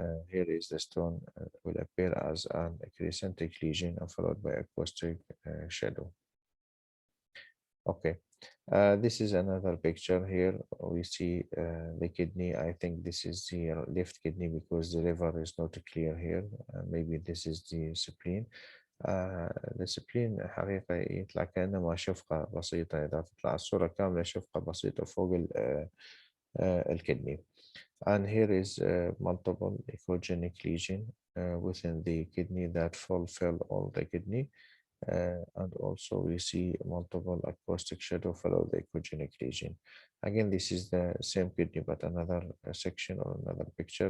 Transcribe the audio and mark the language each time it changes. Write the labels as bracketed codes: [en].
[en] Here is the stone will appear as an crescentic lesion and followed by acoustic shadow. Okay, this is another picture. Here we see the kidney. I think this is the left kidney because the liver is not clear here. Maybe this is the spleen. [ar] السبلين حقيقة يطلع كأنما شفقة بسيطة. إذا تطلع الصورة كاملة شفقة بسيطة فوق الكدني. [en] And here is multiple echogenic lesion within the kidney that fulfill all the kidney. And also we see multiple acoustic shadow follow the echogenic lesion. Again, this is the same kidney, but another section or another picture.